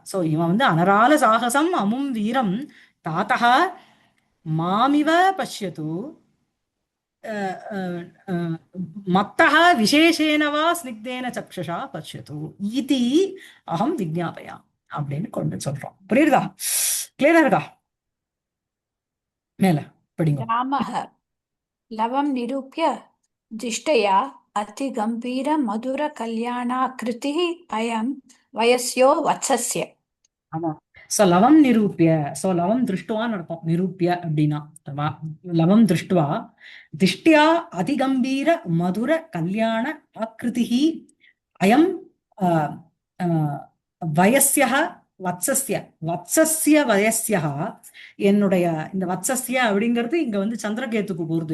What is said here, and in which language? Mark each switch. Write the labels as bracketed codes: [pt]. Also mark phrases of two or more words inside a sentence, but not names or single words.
[sa] சோ [ta] இவன் வந்து [sa] अनराल साहसम् अमुम् वीरम् तातक मामिव पश्यतु मत्तः विशेषेण वा स्निग्धेन चक्षुषा पश्यतु इति अहम् विज्ञापयामि [ta] அப்படின்னு கொண்டு சொல்றோம். புரியுதா? கிளியரா இருக்கா? மேல படிங்க. [sa] रामः लवं निरूप्य दिष्टया अतिगम्भीरमधुरकल्याणाकृतिः अयं वयस्यो वत्सस्य. [ta] ஆமா. [sa] சோ लवं निरूप्य, சோ लवं दृष्ट्वान्नु அர்த்தம். நிரூபிய அப்படின்னா लवं दृष्ट्वा दिष्ट्या अतिगम्भीर मधुर कल्याण आकृतिः अयं वयस्यः वत्सस्य वत्सस्य वयस्यः, [ta] என்னுடைய இந்த வத்சஸ்ய அப்படிங்கிறது இங்க வந்து சந்திரகேத்துக்கு போறது.